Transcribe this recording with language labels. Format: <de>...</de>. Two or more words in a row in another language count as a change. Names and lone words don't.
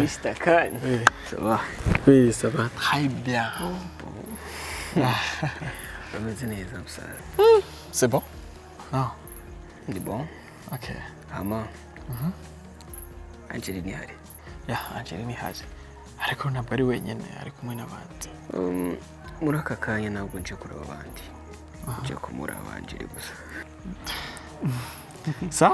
<fr>Mr. Khan. Oui. Ça va? Oui, ça va très bien. C'est bon? Non. C'est bon? Ok.</fr> <rw>Ama. Angeli ni hari. Ya, Angeli ni hari. Ariko ntabwo ari wenyine, ari kumwe n'abandi. Muri aka kanya ntabwo nje kureba abandi. Nje kumuraba Angeli gusa.</rw> <fr>Ça?</fr>